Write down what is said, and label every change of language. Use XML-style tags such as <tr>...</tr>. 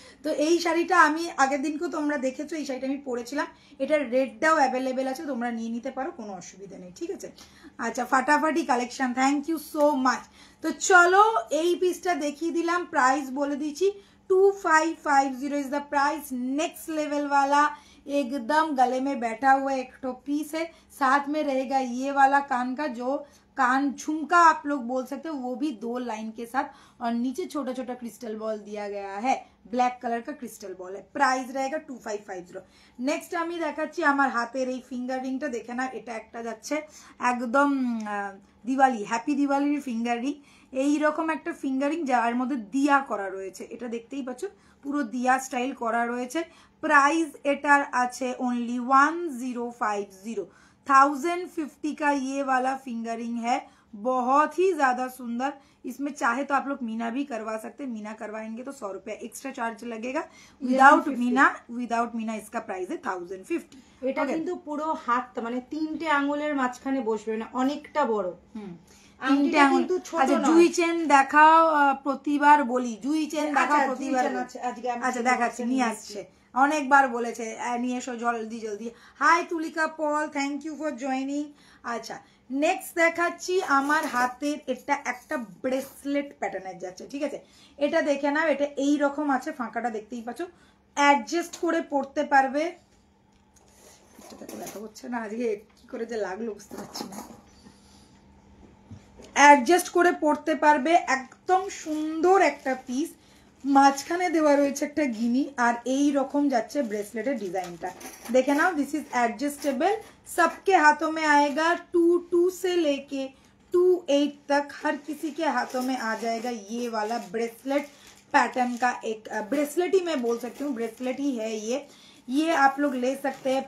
<bn>তো এই শাড়িটা আমি আগের দিনকেও তোমরা দেখেছো, এই শাড়িটা আমি পরেছিলাম, এটার রেডটাও অ্যাভেলেবেল আছে, তোমরা নিয়ে নিতে পারো, কোনো অসুবিধা নেই। ঠিক আছে, আচ্ছা, ফাটাফাটি collection, thank you so much. তো চলো এই পিসটা দেখিয়ে দিলাম, প্রাইস বলে দিচ্ছি 2550</bn> <en>Is the price.</en> <hi>Next level वाला एकदम गले में बैठा हुआ एक तो पीस है, साथ में रहेगा ये वाला कान का, जो कान झुमका आप लोग बोल सकते हो, वो भी 2 लाइन के साथ, और नीचे छोटा छोटा क्रिस्टल बॉल दिया गया है। ब्लैक कलर का क्रिस्टल बॉल है, प्राइस रहेगा 2550।</hi> <bn>नेक्स्ट আমি দেখাচ্ছি আমার হাতের এই ফিঙ্গার রিংটা, দেখে না এটা একটা যাচ্ছে একদম দিওয়ালি, হ্যাপি দিওয়ালির ফিঙ্গার রিং। এইরকম একটা ফিঙ্গার রিং যার মধ্যে দিয়া করা রয়েছে, এটা দেখতেই পাচ্ছ পুরো দিয়া স্টাইল করা রয়েছে।</bn> <hi>प्राइस</hi> <bn>एटार আছে</bn> <hi>ओनली 1050, 1050 का ये वाला फिंगरिंग है, बहुत ही ज्यादा सुंदर। इसमें चाहे तो आप लोग मीना भी करवा सकते, मीना करवाएंगे तो 100 रुपया एक्स्ट्रा चार्ज लगेगा। विदाउट मीना इसका प्राइस है 1050।</hi> <bn>এটা কিন্তু পুরো হাত মানে তিনটে আঙ্গুলের মাঝখানে বসবে না, অনেকটা বড়। তিনটে আঙ্গুল। আচ্ছা জুই চেন দেখাও, প্রতিবার বলি জুই চেন দেখাও, প্রতিবার আচ্ছা দেখাচ্ছি, নিয়ে আসছে, অনেকবার বলেছে নিয়ে এসো জলদি জলদি। High Tulika Paul, thank you for joining. আচ্ছা নেক্সট দেখাচ্ছি আমার হাতের এটা একটা ব্রেসলেট প্যাটার্নের যাচ্ছে, ঠিক আছে। এটা দেখে নাও, এটা এই রকম আছে, ফাঁকাটা দেখতেই পাচ্ছ, অ্যাডজাস্ট করে পড়তে পারবে। দেখা হচ্ছে না আজকে কি করে যে লাগলো বুঝতে পারছি না। অ্যাডজাস্ট করে পড়তে পারবে, একদম সুন্দর একটা পিস, মাঝখানে দেওয়া রয়েছে একটা গিনি, আর এই রকম যাচ্ছে ব্রেসলেটের ডিজাইনটা, দেখে নাও।</bn> <en>this is adjustable,</en> <hi>सबके हाथों में आएगा, 22 से लेके 28 तक हर किसी के हाथों में आ जाएगा ये वाला ब्रेसलेट पैटर्न का एक ब्रेसलेट ही मैं बोल सकती हूँ, ब्रेसलेट ही है ये आप लोग ले सकते हैं।</hi>